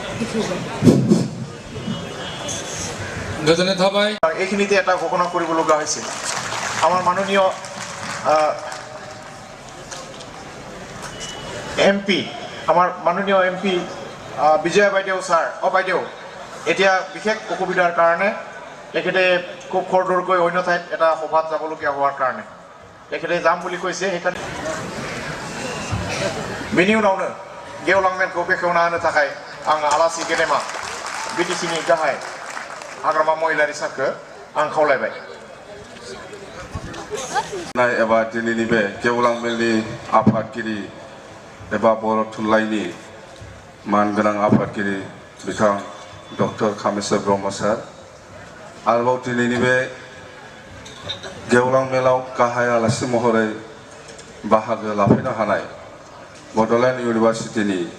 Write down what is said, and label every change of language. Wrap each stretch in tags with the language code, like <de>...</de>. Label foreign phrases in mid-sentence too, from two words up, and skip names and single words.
<brx>गोजोननाय थाबाय</brx> <as>এইখিনিতে এটা ঘোষণা কৰিব লগা হৈছে আমাৰ মাননীয় এমপি আমাৰ মাননীয় এমপি বিজয়া বাইদেউ ছাৰ বাইদেউ এতিয়া বিশেষ অসুবিধাৰ কাৰণে তেখেতে খুব খৰদৰকৈ অন্য ঠাইত এটা সভাত যাবলগীয়া হোৱাৰ কাৰণে তেখেতে যাম বুলি কৈছে সেইকাৰণে</as> <brx>बेनि उनावनो गेवलां मेलखौ बेखेवना होनो थाखाय आं आलासि गेदेमा बिटिसिनि गाहाय हाग्रामा महिलारि सारखौ आं खावलायबाय एबा दिनैनि बे गेवलां मेलनि आफादगिरि एबा बर' थुनलाइनि मानगोनां आफादगिरि बिथां डक्टर कामेश्वर ब्रह्म सार आरोबाव दिनैनि बे गेवलां मेलाव गाहाय आलासि महरै बाहागो लाफैनो हानाय बड'लेण्ड इउनिभार्सिटिनि</brx>